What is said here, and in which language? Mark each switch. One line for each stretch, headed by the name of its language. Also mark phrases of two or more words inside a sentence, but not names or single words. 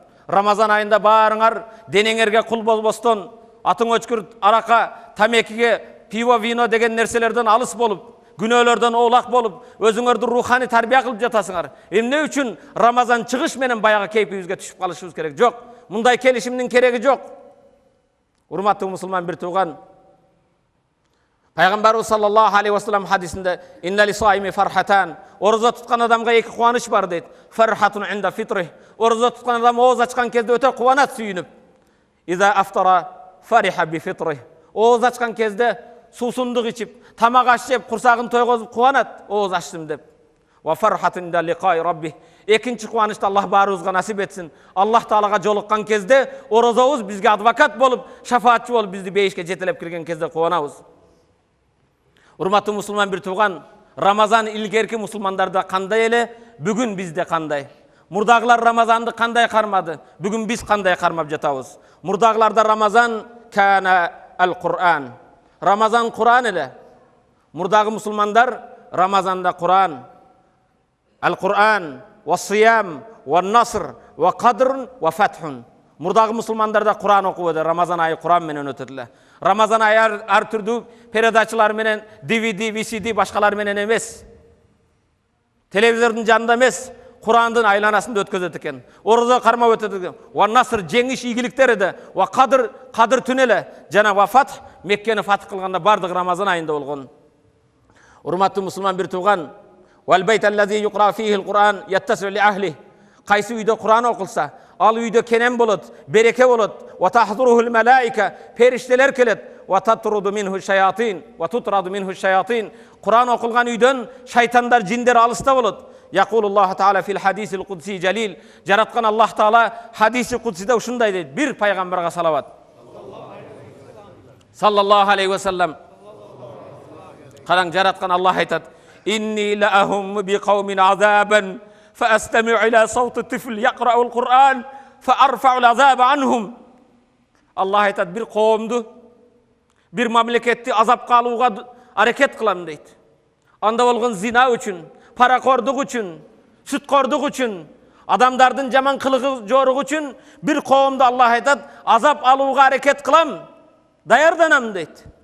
Kyrgyz: Рамазан айында баарыңар денеңерге кул болбостон, атың өчкүр арака, тамекиге, пиво, вино деген нерселерден алыс болуп, күнөөлөрдөн оолак болуп, өзүңөрдү рухани тарбия кылып жатасыңар. Эмне үчүн Рамазан чыгыш менен баягы кейпибизге түшүп калышыбыз керек? Жок. Мындай келишимдин кереги жок. Урматтуу мусулман бир тууган, Пайгамбарыбыз
Arabic: صلى الله عليه وسلم
Kyrgyz: хадисинде:
Arabic: "إن للصائم فرحتان",
Kyrgyz: орозо туткан адамга эки кубаныч бар дейт.
Arabic: فرحة عند فطره,
Kyrgyz: орозо туткан адам ооз ачкан кезде өтө кубанат, сүйүнүп.
Arabic: إذا أفطر فرح بفطره,
Kyrgyz: ооз ачкан кезде суусундук ичип, тамак аш жеп, курсагын тойгозуп кубанат, ооз ачтым деп.
Arabic: وفرحة عند لقاء ربه,
Kyrgyz: экинчи кубанычты Аллах баарыбызга насип этсин. Аллах таалага жолуккан кезде орозобуз бизге адвокат болуп, шафаатчы болуп, бизди бейишке жетелеп кирген кезде кубанабыз. Урматтуу мусулман бир тууган, Рамазан илгерки мусулмандарда кандай эле, бүгүн бизде кандай? Мурдагылар Рамазанды кандай кармады? Бүгүн биз кандай кармап жатабыз? Мурдагыларда Рамазан
Arabic: كان القرآن.
Kyrgyz: Рамазан Кур'ан эле. Мурдагы мусулмандар Рамазанда Кур'ан.
Arabic: القرآن وصيام ونصر وقدر وفتح.
Kyrgyz: Мурдагы мусулмандар да Куран окуп өтө, Рамазан айы Куран менен өтөт эле. Рамазан айы ар түрдүү передачалар менен, DVD, VCD башкалар менен эмес. Телевизордун жанында эмес, Курандын айланасында өткөзөт экен. Орозо кармап өтөт экен.
Arabic: ونصر
Kyrgyz: жеңиш ийгиликтери да,
Arabic: وقدر
Kyrgyz: түнү эле жана
Arabic: وفتح
Kyrgyz: Меккени фатх кылганда бардык Рамазан айында болгон. Урматтуу мусулман бир тууган,
Arabic: والبيت الذي يقرأ فيه القرآن يتسع لأهله.
Kyrgyz: Кайсы үйдө Куран окулса, ал үйдө кенен болот, береке болот.
Arabic: وتحضره الملائكة,
Kyrgyz: периштелер келет.
Arabic: وتطرد منه الشياطين وتطرد منه الشياطين.
Kyrgyz: Куран окулган үйдөн шайтандар, жиндер алыста болот.
Arabic: يقول الله تعالى في الحديث القدسي الجليل.
Kyrgyz: Жараткан Аллах Таала хадиси кудсиде ушундай дейт. Бир пайгамбарга салават.
Arabic: صلى الله عليه وسلم.
Kyrgyz: Караң, жараткан Аллах айтат:
Arabic: "إني لأهم بقوم عذابا فأستمع إلى صوت طفل يقرأ القرآن فأرفع العذاب عنهم."
Kyrgyz: Аллах айтат: бир коомду, бир мамлекетти азапка алууга аракет кылам дейт. Анда болгон зина үчүн, паракордук үчүн, сүткордук үчүн, адамдардын жаман кылыгы жоругу үчүн бир коомду Аллах айтат, азап алууга аракет кылам, даярданам дейт.